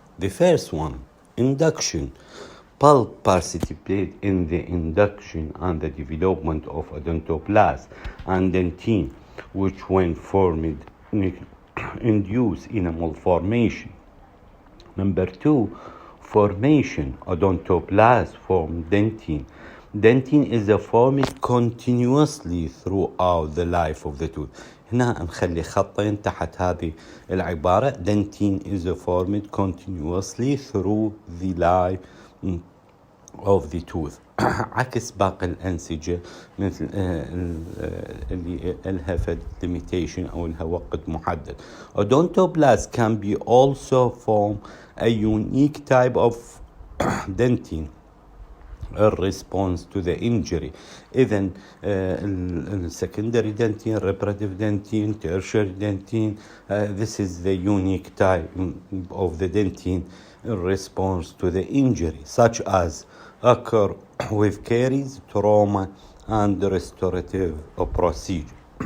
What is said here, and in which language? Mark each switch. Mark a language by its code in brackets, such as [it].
[en] The first one, induction. Pulp participates in the induction and the development of odontoblast and dentine, which when formed induce enamel formation. Number 2, formation. Odontoblast form dentine. Dentine is formed continuously throughout the life of the tooth. [ar] هنا نخلي خطين تحت هذه العبارة. [en] Dentine is formed continuously through the life of the tooth. [ar] عكس باقي الأنسجة مثل اللي لها limitation أو لها وقت محدد. [en] Odontoblast can be also form a unique type of dentine in response to the injury. إذن secondary dentine, reparative dentine, tertiary dentine, this is the unique type of the dentine in response to the injury, such as occur with caries, trauma, and restorative procedure.